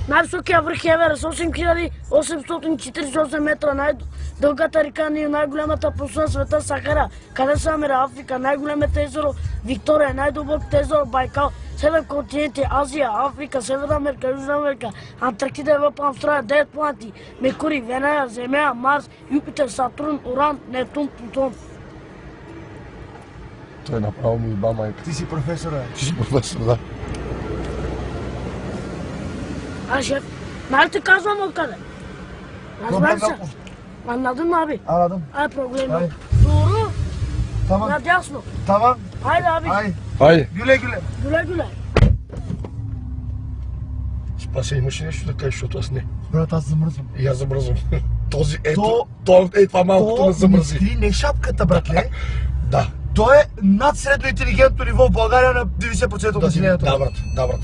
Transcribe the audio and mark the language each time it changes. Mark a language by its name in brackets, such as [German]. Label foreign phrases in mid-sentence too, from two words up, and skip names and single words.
[Bulgarian] Най-високия връх Еверест, 8848 метра, най-дългата река Нил, най-голямата пустиня на света Сахара, къде са Амера, Африка, най-големите езеро Виктория, най-дълбоките езеро Байкал, 7 континенти, Азия, Африка, Северна Америка, Южна Америка, Антарктида, Европа, Австралия, 9 планети, Меркурий, Венера, Земя, Марс, Юпитер, Сатурн, Уран, Нептун, Плутон. Той направо ми иба майка. Ти си професора. Ти си професор, да. А, шеф, нали ти казвам откъде? Разбрах се. [Turkish] Anladın mı abi? Anladım. Ay problem Ay. yok. Doğru. Tamam. Radyasyon. Tamam. Haydi abi. Ay. [Bulgarian] Айде. [Turkish] Güle güle. Güle güle. [Bulgarian] Спаси, имаш ли нещо да кажеш, защото аз не. Брат, аз замръзвам. И аз забързвам. Този, То- това малкото ме замръзи. мисли не шапката, братле. Да. Той е над средно интелигентно ниво в България на 90% от Да, населението. да, брат. Да, брат.